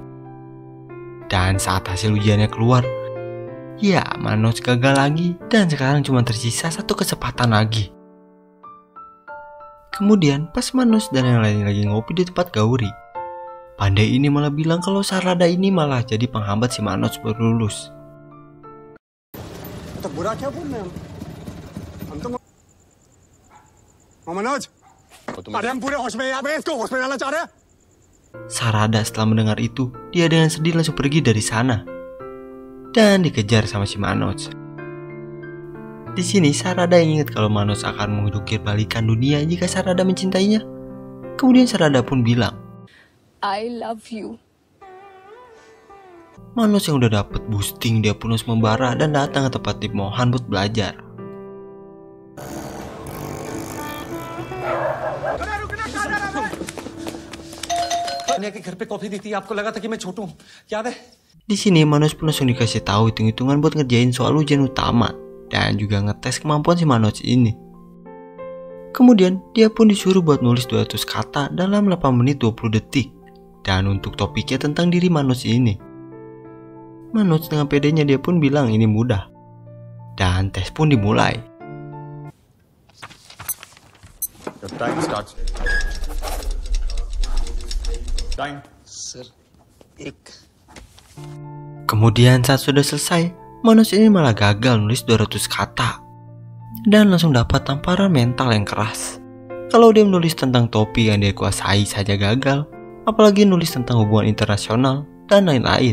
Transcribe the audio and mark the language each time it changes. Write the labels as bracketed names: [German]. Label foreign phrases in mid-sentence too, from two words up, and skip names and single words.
[Indonesian] Dan saat hasil ujiannya keluar, ya Manoj gagal lagi dan sekarang cuma tersisa satu kesempatan lagi. Kemudian pas Manoj dan yang lain lagi ngopi di tempat Gauri, Pandey ini malah bilang kalau Sarada ini malah jadi penghambat si Manoj buat lulus. [Hindi] तो बुरा क्या बोल रहे हैं हम तो मनोज अरे हम पूरे होश में यार इसको होश में डालना चाह रहे हैं। [Indonesian] Sarada setelah mendengar itu, dia dengan sedih langsung pergi dari sana dan dikejar sama si Manoj. Di sini Sarada ingat kalau Manoj akan menjungkir balikan dunia jika Sarada mencintainya. Kemudian Sarada pun bilang, [English] I love you. [Indonesian] Manoj yang udah dapet boosting, dia pun harus membara dan datang ke tempat Deep Mohan buat belajar. [Hindi] के घर पे कॉफी दी थी, आपको लगा था कि मैं छोटू हूँ, याद है? [Indonesian] Di sini Manoj pun langsung dikasih tahu hitung-hitungan buat ngerjain soal ujian utama dan juga ngetes kemampuan si Manoj ini. Kemudian dia pun disuruh buat nulis 200 kata dalam 8 menit 20 detik dan untuk topiknya tentang diri Manoj ini. Manoj dengan pedenya dia pun bilang ini mudah. Dan tes pun dimulai. [English] The time starts. Time. [Hindi] सर एक [Indonesian] Kemudian saat sudah selesai, Manoj ini malah gagal nulis 200 kata dan langsung dapat tamparan mental yang keras. Kalau dia menulis tentang topik yang dia kuasai saja gagal, apalagi nulis tentang hubungan internasional dan lain-lain.